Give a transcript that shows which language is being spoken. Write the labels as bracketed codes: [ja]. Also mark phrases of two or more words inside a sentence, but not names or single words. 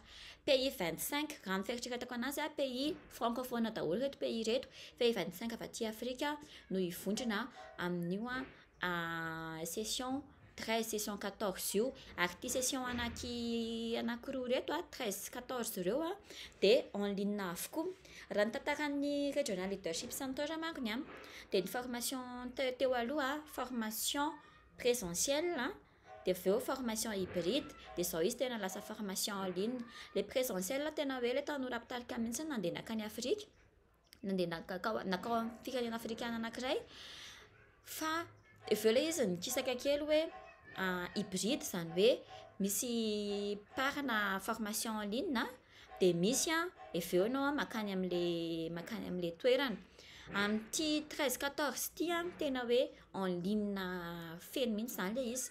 [mg] Pays 25 raha ny fieritreretako anazy [fr] pays francophone [mg] daholo reto pays reto pays 25 avy aty Afrika no hivondrona amin'io session 13 session 14 io ary ity session anankiroa reto 13 14 ireo dia [fr] en ligne [mg] avokoa. Raha ny tantaran'ny Regional Leadership Center mankony dia ny formation teo aloha [fr] formation présentielle [mg] dia avy eo [fr] formation hybride [mg] dia zao izy tena lasa [fr] formation en ligne. Le présentiel [mg] tena hoe le tanora mpitarika mihitsy nandeha nakany Afrika nandeha nakao amin'ny firenena afrikana anankiray fa avy eo ilay izy nikisaka kely hoe hybride zany hoe misy parina [fr] formation en ligne [mg] dia misy avy eo ianao makany amin'ilay toerana amin'ity 13-14 ity tena hoe [fr] en ligne [mg] feno mihitsy zany ilay izy.